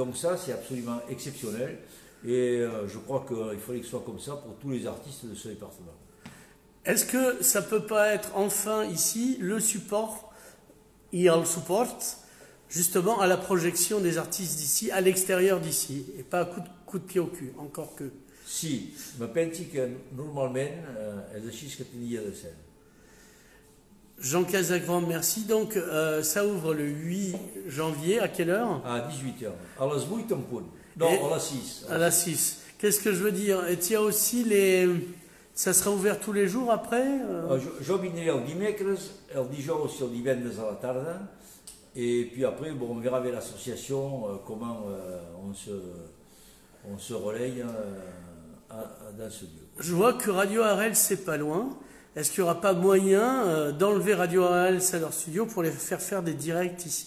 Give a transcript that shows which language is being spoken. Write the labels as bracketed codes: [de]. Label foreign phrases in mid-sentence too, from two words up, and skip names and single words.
[fr] Donc ça, c'est absolument exceptionnel, et je crois qu'il fallait que ce soit comme ça pour tous les artistes de ce département. Est-ce que ça peut pas être enfin ici le support, il support, justement à la projection des artistes d'ici, à l'extérieur d'ici, et pas à coup de pied au cul, encore que. [ca] Si, ma pensi que normalment és així que tenia de ser. [fr] Jean Casagrand, merci. Donc ça ouvre le 8 janvier, à quelle heure? [ca] À 18h, à les 8 en punt. Non, à les 6. À la 6. [fr] Qu'est-ce que je veux dire? Et il y a aussi les... Ça sera ouvert tous les jours après? [ca] Jo vindré el dimecres, el dijous i el divendres à la tarda, [fr] et puis après, bon, on verra avec l'association comment on se relaye dans ce lieu. Je vois que Radio Arels, c'est pas loin. Est-ce qu'il n'y aura pas moyen d'enlever Radio Arels à leur studio pour les faire des directs ici?